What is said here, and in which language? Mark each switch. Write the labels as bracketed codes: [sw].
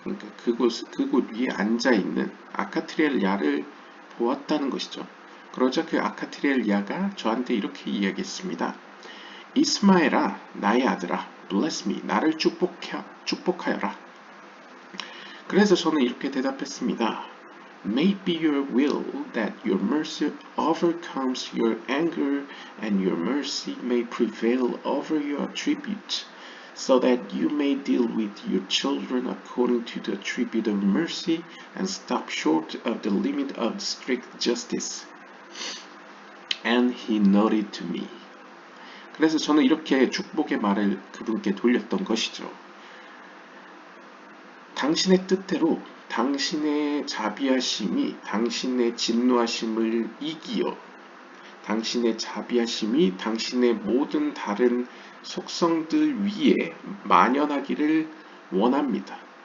[ko] 그러니까 그곳 위에 앉아 있는 아카트리엘 야를 보았다는 것이죠. 그러자 그 아카트리엘 야가 저한테 이렇게 이야기했습니다. 이스마엘아, 나의 아들아, [en] bless me, [ko] 나를 축복하여라. 그래서 저는 이렇게 대답했습니다. [en] May it be your will that your mercy overcomes your anger and your mercy may prevail over your tribute, so that you may deal with your children according to the tribute of mercy and stop short of the limit of strict justice. And he nodded to me. [ko] 그래서 저는 이렇게 축복의 말을 그분께 돌렸던 것이죠. 당신의 뜻대로 당신의 자비하심이 당신의 진노하심을 이기어 당신의 자비하심이 당신의 모든 다른 속성들 위에 만연하기를 원합니다.